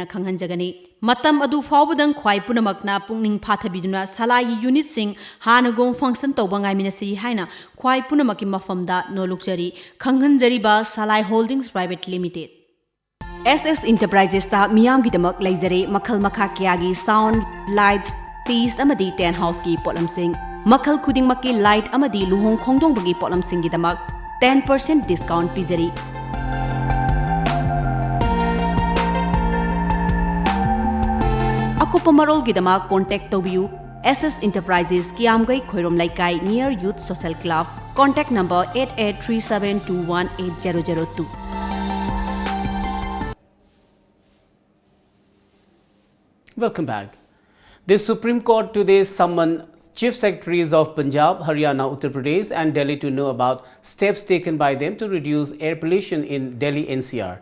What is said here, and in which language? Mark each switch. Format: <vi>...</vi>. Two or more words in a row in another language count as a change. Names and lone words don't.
<mni>khanghanjagani matam adu fawbadang khwai punamakna pungning phathabiduna salai gi unit sing hanagom function tobangai minasi haina khwai punamaki mafamda nolukjari khanghanjari ba salai</mni> <en>holdings private limited</en> <mni>SS Enterprises ta miyam gi damak leizare makhal makha kya gi</mni> <en>sound lights teas</en> <mni>amadi</mni> <en>ten house</en> <mni>ki polam sing Makhal khuding maki light amadi luhong khongdong bagi polam singi damak 10% discount pijari. Aku pemarol gidamak contact tobiu SS Enterprises Kiamgai Khoirom Laikai near Youth Social Club.</mni> <en>Contact number 8837218002. Welcome back. The Supreme Court today summoned Chief Secretaries of Punjab, Haryana, Uttar Pradesh and Delhi to know about steps taken by them to reduce air pollution in Delhi NCR.</en>